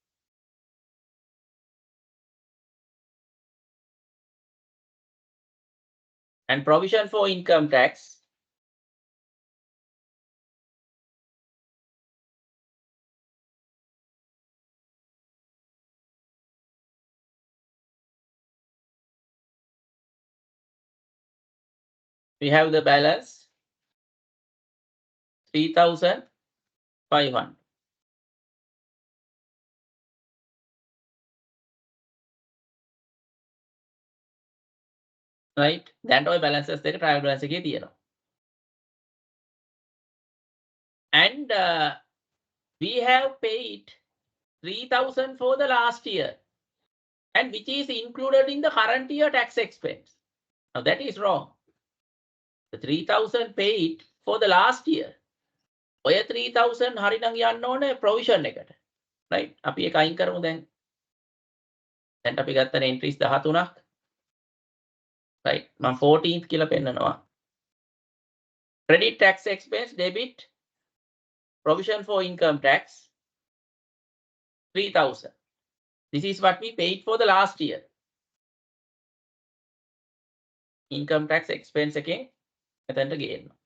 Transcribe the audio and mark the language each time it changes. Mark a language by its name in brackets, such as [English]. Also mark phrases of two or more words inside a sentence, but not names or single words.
[English] And provision for income tax, we have the balance 3,500. Right? That all balances the trial balance [Sinhala] එකේ තියෙනවා. [English] And we have paid 3,000 for the last year, and which is included in the current year tax expense. Now that is wrong. The 3,000 paid for the last year. [Sinhala] ඔය 3,000 හරිනම් යන්න ඕනේ provision එකට. Right? අපි ඒක අයින් කරමු දැන්. දැන් අපි ගත්තන entries 13ක්. Right? මම 14th කියලා පෙන්නනවා. [English] Credit tax expense, debit, provision for income tax, 3,000. This is what we paid for the last year. Income tax expense again, and again.